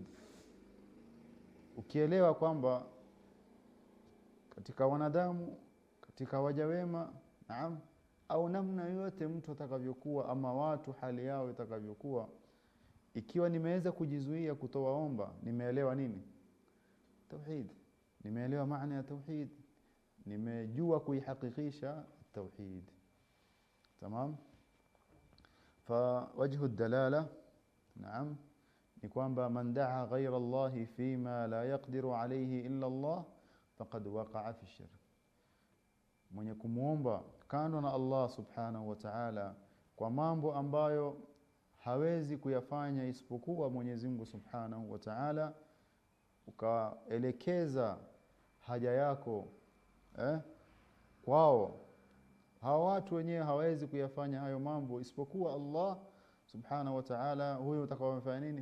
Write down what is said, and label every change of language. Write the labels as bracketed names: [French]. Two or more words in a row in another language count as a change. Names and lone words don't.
[Swahili] Ukielewa kwamba katika wanadamu, katika waja wema, naam, au namna yote mtu atakavyokuwa ama watu hali yao itakavyokuwa, ikiwa nimeweza kujizuia kutowaomba, nimeelewa nini? Tauhid. Nimeelewa maana ya tauhid, nimejua kuihakikisha tauhid. [Arabic] Tamam? فوجه الدلاله نعم [Swahili] ni kwamba [Arabic] من دعا غير الله فيما لا يقدر عليه إلا الله فقد وقع في شرك. [Swahili] Mwenye kumuomba kando na [Arabic] الله سبحانه وتعالى [Swahili] kwa mambo ambayo hawezi kuyafanya isipokuwa Mwenyezi Mungu [Arabic] سبحانه وتعالى, [Swahili] ukaelekeza haja yako kwao, hawa watu wenyewe hawezi kuyafanya hayo mambo isipokuwa [Arabic] الله سبحانه وتعالى, [Swahili] huyo utakayofanya nini?